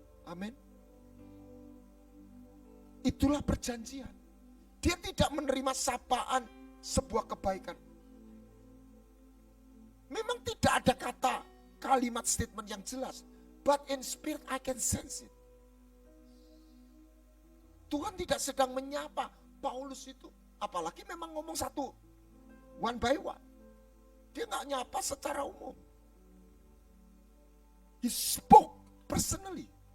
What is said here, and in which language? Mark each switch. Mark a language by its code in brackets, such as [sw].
[id] Amin. Itulah perjanjian. Dia tidak menerima sapaan sebuah kebaikan. Memang tidak ada kata kalimat statement yang jelas. [en] But in spirit I can sense it. [id] Tuhan tidak sedang menyapa Paulus itu. Apalagi memang ngomong satu. [en] One by one. [id] Dia gak nyapa secara umum. [en] He spoke personally.